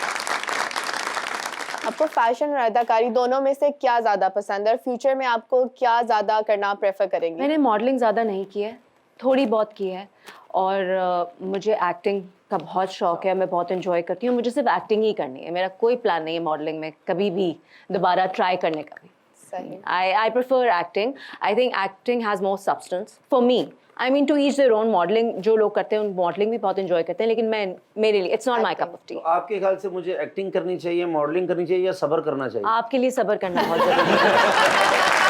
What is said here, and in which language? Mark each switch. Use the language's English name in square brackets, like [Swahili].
[Hindi] आपको फैशन और अदाकारी दोनों में से क्या ज्यादा पसंद है, और फ्यूचर में आपको क्या ज्यादा करना प्रेफर करेंगे? मैंने मॉडलिंग ज़्यादा नहीं की है, थोड़ी बहुत की है, और मुझे एक्टिंग का बहुत शौक है, मैं बहुत एंजॉय करती हूँ। मुझे सिर्फ एक्टिंग ही करनी है, मेरा कोई प्लान नहीं है मॉडलिंग में कभी भी दोबारा ट्राई करने का भी। सही। [English] I prefer acting. I think acting has more substance for me. I mean, to each their own. [Hindi] Modelling जो लोग करते हैं, मॉडलिंग भी बहुत एंजॉय करते हैं, लेकिन मेरे लिए [English] It's not my cup of tea. [Hindi] तो आपके ख्याल से मुझे एक्टिंग करनी चाहिए, मॉडलिंग करनी चाहिए या सब्र करना चाहिए? आपके लिए सब्र करना बहुत जरूरी है।